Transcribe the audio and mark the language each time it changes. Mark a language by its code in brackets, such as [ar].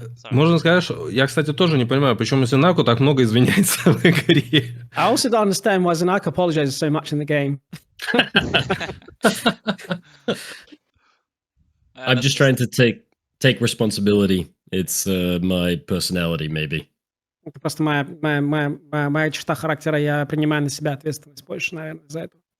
[ru] Можно сказать, что я, кстати, тоже не понимаю, почему ZenAku так много извиняется в игре. [en] I also don't understand why ZenAku apologizes so much in the game. I'm just trying to take responsibility. It's my personality, maybe. [ru] Это просто моя черта характера. Я принимаю на себя ответственность больше, наверное, за это.